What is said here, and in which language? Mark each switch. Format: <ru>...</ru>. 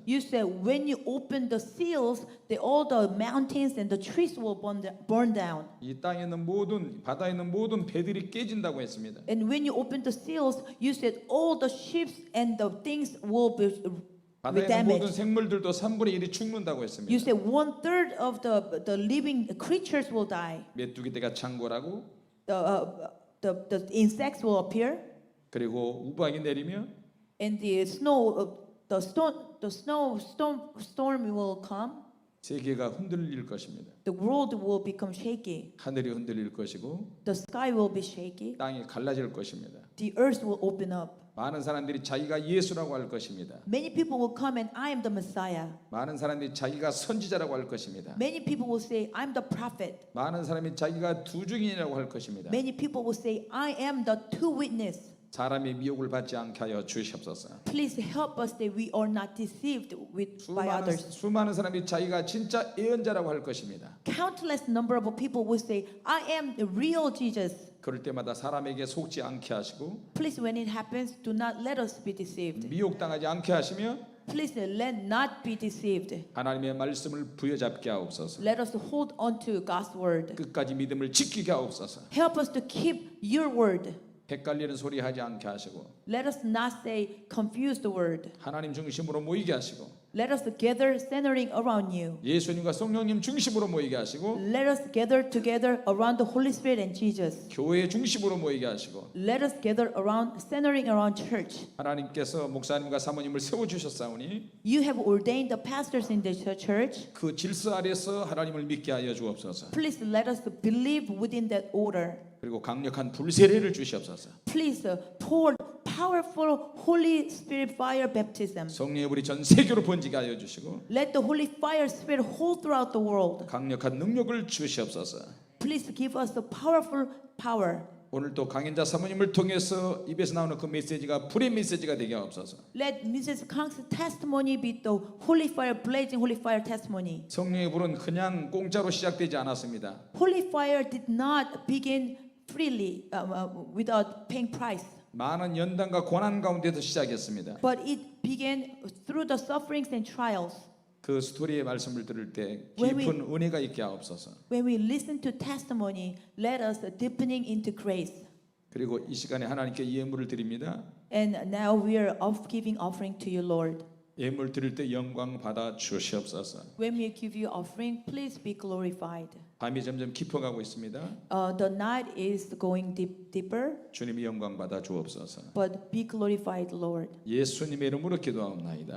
<en>You said when you open the seals, all the mountains and the trees will burn down.</en> <ko>이 땅에 있는 모든 바다에 있는 모든 배들이 깨진다고 했습니다.</ko> <en>And when you open the seals, you said all the ships and the things will be</en> <ko>바다에 있는 모든</ko> <en>damaged.</en> <ko>생물들도 3분의 1이 죽는다고 했습니다.</ko> <en>You said 1/3 of the living creatures will die.</en> <ko>메뚜기떼가 창궐하고</ko> <en>The insects will appear,</en> <ko>그리고 우박이 내리며</ko> <en>and the storm will come.</en> <ko>세계가 흔들릴 것입니다.</ko> <en>The world will become shaky.</en> <ko>하늘이 흔들릴 것이고</ko> <en>The sky will be shaky.</en> <ko>땅이 갈라질 것입니다.</ko> <en>The earth will open up.</en> <ko>많은 사람들이 자기가 예수라고 할 것입니다.</ko> <en>Many people will come and I am the Messiah.</en> <ko>많은 사람들이 자기가 선지자라고 할 것입니다.</ko> <en>Many people will say I'm the prophet.</en> <ko>많은 사람이 자기가 두 증인이라고 할 것입니다.</ko> <en>Many people will say I am the two witness.</en> <ko>사람의 미혹을 받지 않게 하여 주시옵소서.</ko> <en>Please help us that we are not deceived by others.</en> <ko>수많은 사람이 자기가 진짜 예언자라고 할 것입니다.</ko> <en>Countless number of people will say I am the real Jesus.</en> <ko>그럴 때마다 사람에게 속지 않게 하시고</ko> <en>Please, when it happens, do not let us be deceived.</en> <ko>미혹당하지 않게 하시며</ko> <en>Please let not be deceived.</en> <ko>하나님의 말씀을 부여잡게 하옵소서.</ko> <en>Let us hold on to God's word.</en> <ko>끝까지 믿음을 지키게 하옵소서.</ko> <en>Help us to keep your word.</en> <ko>헷갈리는 소리 하지 않게 하시고</ko> <en>Let us not say confused word.</en> <ko>하나님 중심으로 모이게 하시고</ko> <en>Let us gather centering around you.</en> <ko>예수님과 성령님 중심으로 모이게 하시고</ko> <en>Let us gather together around the Holy Spirit and Jesus.</en> <ko>교회 중심으로 모이게 하시고</ko> <en>Let us gather around, centering around church.</en> <ko>하나님께서 목사님과 사모님을 세워주셨사오니</ko> <en>You have ordained the pastors in the church.</en> <ko>그 질서 아래서 하나님을 믿게 하여 주옵소서.</ko> <en>Please let us believe within that order.</en> <ko>그리고 강력한 불세례를 주시옵소서.</ko> <en>Please pour powerful Holy Spirit fire baptism.</en> <ko>성령의 불이 전 세계로 번지게 하여 주시고</ko> <en>Let the Holy Fire Spirit hold throughout the world.</en> <ko>강력한 능력을 주시옵소서.</ko> <en>Please give us the powerful power.</en> <ko>오늘도 강연자 사모님을 통해서 입에서 나오는 그 메시지가 불의 메시지가 되게 하옵소서.</ko> <en>Let Mrs. Kang's testimony be the Holy Fire, blazing Holy Fire testimony.</en> <ko>성령의 불은 그냥 공짜로 시작되지 않았습니다.</ko> <en>Holy Fire did not begin freely without paying price.</en> <ko>많은 연단과 고난 가운데서 시작했습니다.</ko> <en>But it began through the sufferings and trials.</en> <ko>그 스토리의 말씀을 들을 때</ko> <en>When</en> <ko>깊은 은혜가 있게 하옵소서.</ko> <en>When we listen to testimony, let us deepening into grace.</en> <ko>그리고 이 시간에 하나님께 예물을 드립니다.</ko> <en>And now we are giving offering to you, Lord.</en> <ko>예물 드릴 때 영광 받아 주시옵소서.</ko> <en>When we give you offering, please be glorified.</en> <ko>밤이 점점 깊어가고 있습니다.</ko> <en>The night is going deeper,</en> <ko>주님이 영광 받아 주옵소서.</ko> <en>but be glorified, Lord.</en> <ko>예수님의 이름으로 기도하옵나이다.</ko>